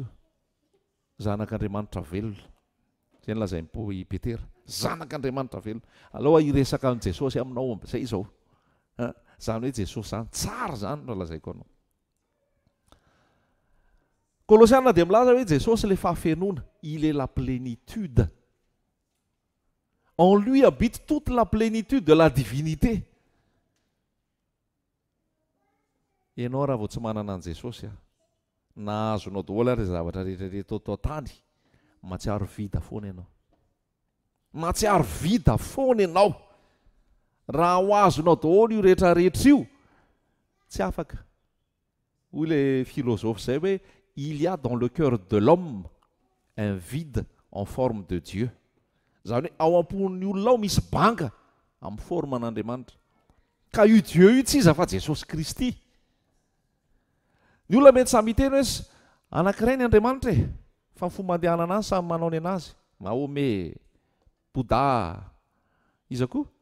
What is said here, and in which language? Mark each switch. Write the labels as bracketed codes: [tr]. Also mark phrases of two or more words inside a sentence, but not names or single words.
[mg] Zanak'Andriamanitra velona. Zay ny lazainy i Petera, zanak'Andriamanitra velona. Aloha iresaka an Jesosy aminao zay izao. Zany hoe Jesosy zany tsara zany no lazaiko anao. Kolosiana dia milaza hoe Jesosy le fahafenona, [fr] il est la plénitude. En lui habite toute la plénitude de la divinité. [mg] Ianao raha vao tsy manana an Jesosy nahazonao daholo ary zavatra rehetrarehetra tao tany, matsiaro vida foana ianao. Matsiaro vida foana ianao. Raha ho azonao daholo io rehetrarehetra io, tsy afaka. Hoy le philosophe zay hoe [fr] il y a dans le cœur de l'homme un vide en forme de Dieu. [mg] Zany hoe ao am-pon'ny olona ao misy banga amin'ny forman'Andriamanitra. Ka io Dieu io tsy iza fa Jesosy Kristy. Ny olona mety samy miteny hoe anankiray ny Andriamanitra fa ny fomba andehanana azy samy manao ny anazy. Mahome, Bouddha, iza koa?